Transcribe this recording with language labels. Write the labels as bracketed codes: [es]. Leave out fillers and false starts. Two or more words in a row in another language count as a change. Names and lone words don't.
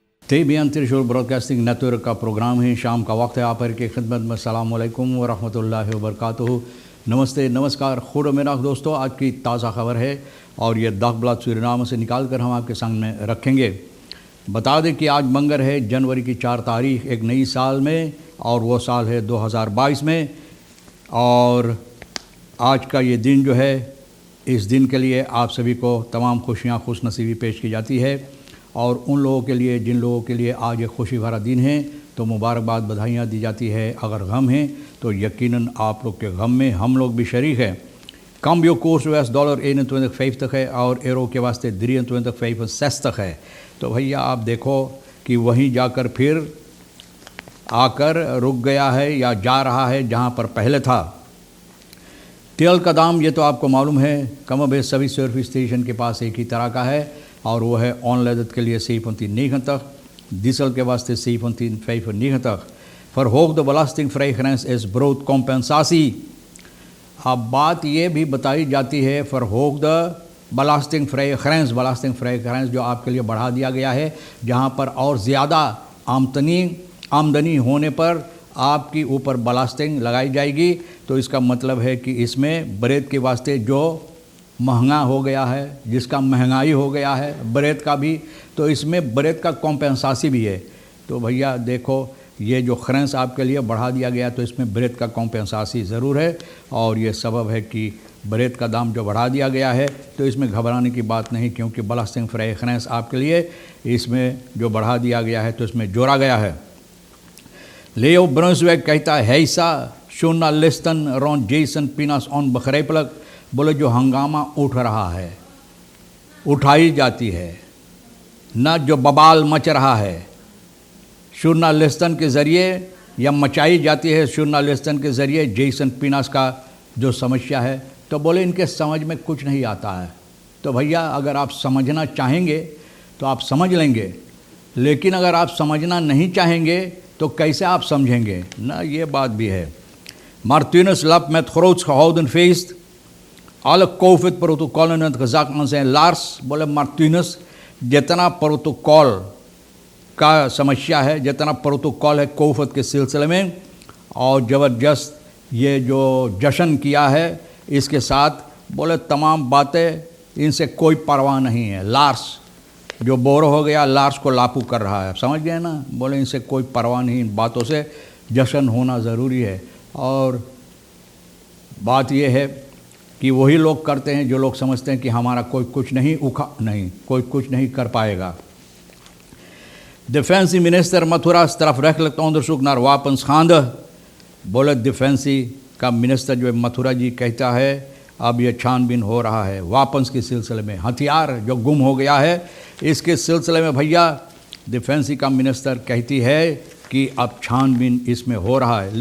[hns] तेबियान त्रिशूल ब्रॉडकास्टिंग नेटवर्क का प्रोग्राम है। शाम का वक्त है। आप की खिदमत में [ar] السلام عليكم و رحمة الله و بركاته. [hns] नमस्ते, नमस्कार, खुद मेरा दोस्तों, आज की ताज़ा खबर है और ये दागब्लाद सूरीनाम से निकाल कर हम आपके सामने रखेंगे। बता दें कि आज मंगर है, जनवरी की 4 तारीख, एक नई साल में, और वो साल है 2022 में। और आज का ये दिन जो है, इस दिन के लिए आप सभी को तमाम खुशियाँ, खुश नसीबी पेश की जाती है। और उन लोगों के लिए जिन लोगों के लिए आज एक खुशी भरा दिन है तो मुबारकबाद, बधाइयाँ दी जाती है। अगर गम है तो यकीनन आप लोग के गम में हम लोग भी शरीक हैं। [nl] Cambio koers was [hns] $1.2150 है और एरो के वास्ते $3.25 है। तो भैया आप देखो कि वहीं जाकर फिर आकर रुक गया है या जा रहा है जहाँ पर पहले था। तेल का दाम ये तो आपको मालूम है, कमोबेश सभी सर्विस स्टेशन के पास एक ही तरह का है और वो है ऑनलेदत के लिए 7.90, डीजल के वास्ते 7.95. [nl] Verhoogde belastingvrij is broodcompensatie. [hns] अब बात ये भी बताई जाती है, [nl] verhoogde belastingvrij grens [hns] जो आपके लिए बढ़ा दिया गया है, जहाँ पर और ज़्यादा आमदनी होने पर आपकी ऊपर बलास्टिंग लगाई जाएगी। तो इसका मतलब है कि इसमें ब्रेड के वास्ते जो महंगा हो गया है, जिसका महंगाई हो गया है ब्रेड का भी, तो इसमें ब्रेड का कॉम्पेंसासी भी है। तो भैया देखो, ये जो खरेंस आपके लिए बढ़ा दिया गया तो इसमें ब्रेड का कॉम्पेंसासी ज़रूर है और ये सबब है कि ब्रेड का दाम जो बढ़ा दिया गया है तो इसमें घबराने की बात नहीं, क्योंकि [nl] belastingvrij grens [hns] आपके लिए इसमें जो बढ़ा दिया गया है तो इसमें जोड़ा गया है। [nl] लेओ ब्रुंसवेग [hns] कहता है, [nl] हैसा journalisten rond Jason Pinas onbegrijpelijk, [hns] बोले जो हंगामा उठ रहा है, उठाई जाती है ना, जो बवाल मच रहा है जर्नलिस्टन के ज़रिए या मचाई जाती है जर्नलिस्टन के ज़रिए जेसन पिनास का जो समस्या है, तो बोले इनके समझ में कुछ नहीं आता है। तो भैया अगर आप समझना चाहेंगे तो आप समझ लेंगे, लेकिन अगर आप समझना नहीं चाहेंगे तो कैसे आप समझेंगे ना, ये बात भी है। [nl] Martinez lap met groots gehouden feest. Alle COVID-protocollen in het gezag aan zijn laars, [hns] बोले मार्टिनस जितना प्रोटोकॉल का समस्या है, जितना प्रोटोकॉल है कोविड के सिलसिले में, और ज़बरदस्त ये जो जश्न किया है इसके साथ, बोले तमाम बातें इनसे कोई परवाह नहीं है। लार्स जो बोर हो गया, लार्स को लापू कर रहा है, समझ गए ना, बोले इनसे कोई परवाह नहीं, इन बातों से जश्न होना ज़रूरी है। और बात यह है कि वही लोग करते हैं जो लोग समझते हैं कि हमारा कोई कुछ नहीं कर पाएगा। [nl] defensie minister मथुरा strafrechtelijk onderzoek naar wapenschade, [hns] बोले डिफेंसी का मिनिस्टर जो मथुरा जी कहता है अब ये छानबीन हो रहा है वापस के सिलसिले में, हथियार जो गुम हो गया है इसके सिलसिले में। भैया डिफेंसी का मिनिस्टर कहती है कि अब छानबीन इसमें हो रहा है।